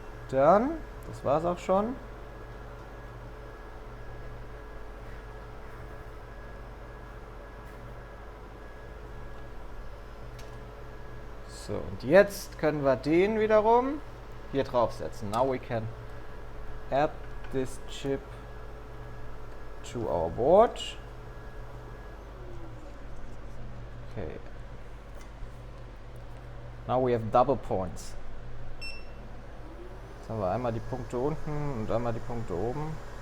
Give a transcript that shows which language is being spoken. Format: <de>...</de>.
<de>Dann, das war's auch schon. So, und jetzt können wir den wiederum hier draufsetzen.</de> <en>Now we can add this chip to our board. Okay. Now we have double points.</en> <de>Jetzt haben wir einmal die Punkte unten und einmal die Punkte oben.</de>